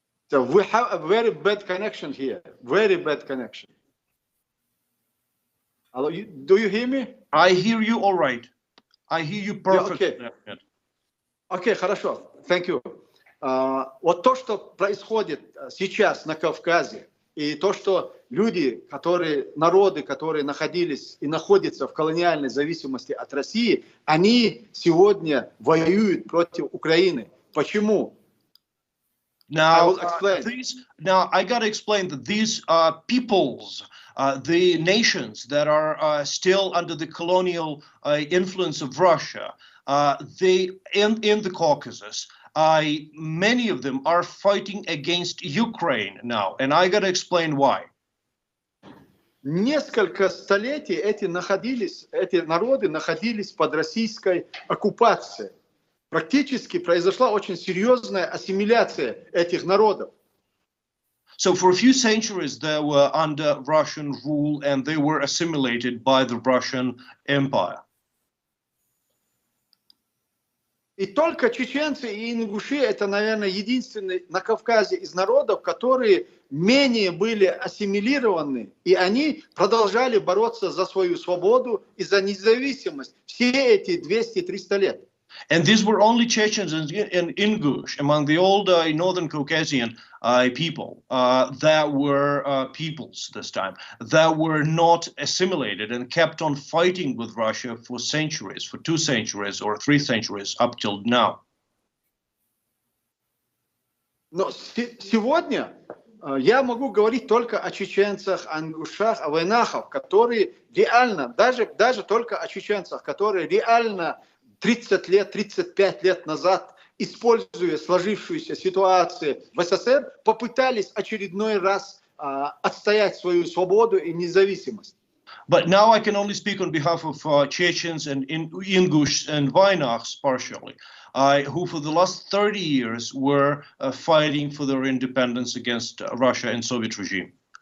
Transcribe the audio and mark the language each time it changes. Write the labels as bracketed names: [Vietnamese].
[English] So we have a very bad connection here. Very bad connection. Hello, do you hear me? I hear you all right. I hear you perfectly. Okay, [Russian] хорошо. [English] Thank you. [Russian] вот то, что происходит сейчас на Кавказе, и то, что народы, которые находились и находятся в колониальной зависимости от России, они сегодня воюют против Украины. Почему? [English] Now, I got to explain that these peoples, the nations that are still under the colonial influence of Russia, they in the Caucasus, many of them are fighting against Ukraine now, and I got to explain why. [Russian] Несколько столетий эти народы находились под российской оккупацией. Практически произошла очень серьезная ассимиляция этих народов. [English] So for a few centuries they were under Russian rule and they were assimilated by the Russian Empire. [Russian] И только чеченцы и ингуши — это, наверное, единственные на Кавказе из народов, которые менее были ассимилированы, и они продолжали бороться за свою свободу и за независимость все эти 200-300 лет. [English] And these were only Chechens and Ingush among the old northern Caucasian people that were peoples this time, that were not assimilated and kept on fighting with Russia for centuries, for 2 centuries or 3 centuries up till now. [Russian] Но сегодня я могу говорить только о чеченцах, о ингушах, о войнахах, которые реально, даже только о чеченцах, которые реально 30 лет, 35 лет назад, используя сложившуюся ситуацию в СССР, попытались очередной раз отстоять свою свободу и независимость. [English] But now I can only speak on behalf of Chechens and Ingush and Vainachs partially, who for the last 30 years were fighting for their independence against Russia and Soviet regime.